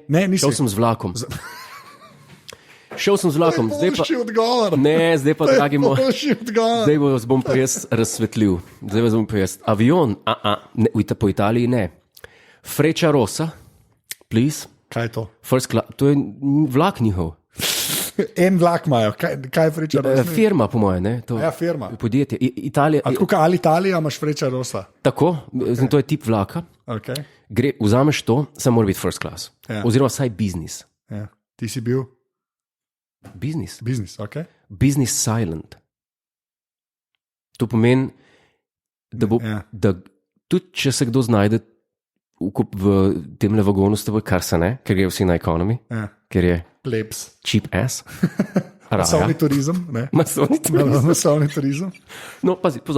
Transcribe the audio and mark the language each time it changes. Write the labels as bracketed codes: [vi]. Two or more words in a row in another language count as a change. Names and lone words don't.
[sl] nisi. šel sem z vlakom. Šel sem z vlakom, zdaj pa... Boljši odgovor. Ne, zdaj pa, dragi moj, Boljši odgovor. zdaj vas bom pa jaz razsvetlil. Zdaj vas bom pa jaz. Avion, ne, po Italiji ne. Frecciarossa, please. Kaj je to? [en] First class, [sl] to je vlak njihov. En vlak imajo, kaj je Frecciarossa? Firma, po moje, ne? To, Ja, firma. Podjetje. Italija, Tako kot Alitalia imaš Frecciarossa. tako, to je tip vlaka. Okay. Vzameš to, samo mora biti [en] first class. [sl] Ja. Oziroma vsaj business. Ja. Ti si bil Business. ok. [en] Business silent. [sl] To pomeni, da bo, Ja. da tudi če se kdo znajde v tem vagonu s teboj, kar se ne, ker gre vsi na economy, Ja. ker je Plebs. [en] cheap ass. [sl] Masovni turizem. Ne? Masovni turizem. Masovni turizem. No, pazi, pozor.